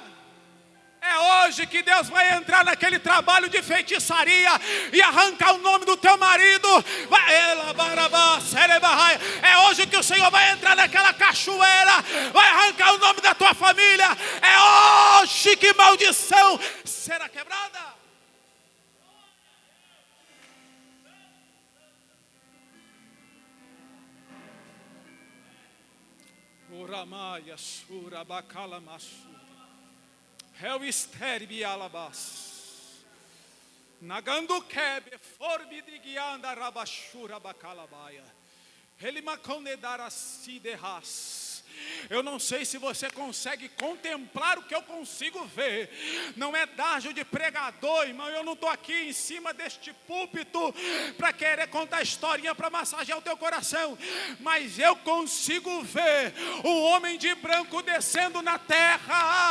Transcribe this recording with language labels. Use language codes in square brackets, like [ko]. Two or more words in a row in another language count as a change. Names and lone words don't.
[pt] É hoje que Deus vai entrar naquele trabalho de feitiçaria e arrancar o nome do teu marido. É hoje que o Senhor vai entrar naquela cachoeira, vai arrancar o nome da tua família. É hoje que maldição será quebrada. Uramaya surabakala masu. Hel esterbi alabas. Nagando kebe forbi digianda rabashura bakalabaya. Ele maconedara si derras. Eu não sei se você consegue contemplar o que eu consigo ver. Não é dágio de pregador, irmão. Eu não estou aqui em cima deste púlpito para querer contar historinha para massagear o teu coração. Mas eu consigo ver o homem de branco descendo na terra.